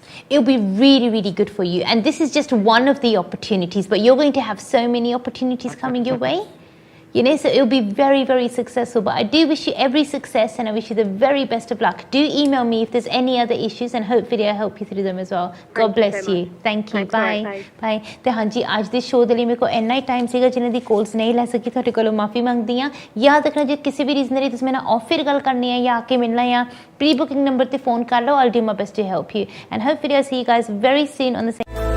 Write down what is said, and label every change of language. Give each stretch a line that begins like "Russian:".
English: It'll be really, really good for you. And this is just one of the opportunities, but you're going to have so many opportunities coming your way. You know, so it'll be very, very successful. But I do wish you every success, and I wish you the very best of luck. Do email me if there's any other issues, and hopefully I'll help you through them as well. God bless you. Thank you. Bye. Bye.
Punjabi: ਤੇ ਹਾਂਜੀ ਅੱਜ ਦੇ show ਦੇ ਲਈ ਮੇਰੇ ਕੋਲ ਇੰਨਾ ਹੀ time ਸੀਗਾ, ਜਿਨ੍ਹਾਂ ਦੀ ਕਾਲਸ ਨਹੀਂ ਲੈ ਸਕੀ ਤੁਹਾਡੇ ਕੋਲੋਂ ਮਾਫੀ ਮੰਗਦੀ ਹਾਂ। ਯਾਦ ਰੱਖਣਾ, ਜੇ ਕਿਸੇ ਵੀ ਰੀਜ਼ਨ ਲਈ ਤੁਸੀਂ ਮੇਰੇ ਨਾਲ ਆਫ ਫਿਰ ਗੱਲ ਕਰਨੀ ਹੈ ਜਾਂ ਆ ਕੇ ਮਿਲਣਾ ਹੈ, ਪ੍ਰੀ ਬੁਕਿੰਗ ਨੰਬਰ ਤੇ ਫੋਨ ਕਰ ਲਓ।
English: I'll do my best to help you, and hopefully I'll see you guys very soon on the same.